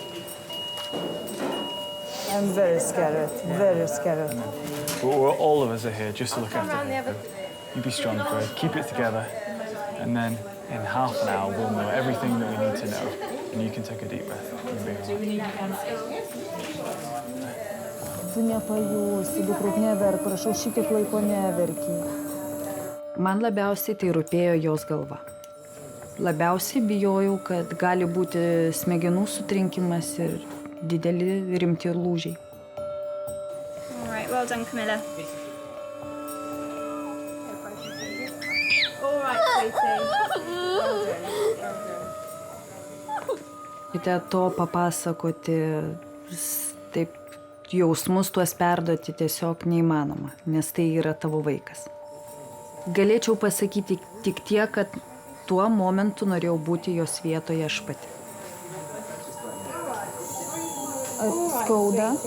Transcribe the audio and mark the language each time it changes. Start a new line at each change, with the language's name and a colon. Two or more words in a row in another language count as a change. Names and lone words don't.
English: I'm very scared, very scared. Well, all of us are here just to look after her. You be strong, Craig. Keep it together. And then in half an hour, we'll know everything that we need to know. And you can take a deep breath. You'll be all right.
Lithuanian: Tu nepajusi, dukruk neverk, prašau, šitiek laiko neverki. Man labiausiai tai rūpėjo jos galva. Labiausiai bijojau, kad gali būti smegenų sutrinkimas ir dideli rimti lūžiai.
English: All right, well done, Camilla. All right, sweetie.
Lithuanian: Kite to papasakoti, taip jausmus tuos perduoti tiesiog neįmanoma, nes tai yra tavo vaikas. Galėčiau pasakyti tik tiek, kad tuo momentu norėjau būti jos vietoje aš pati. Skauda?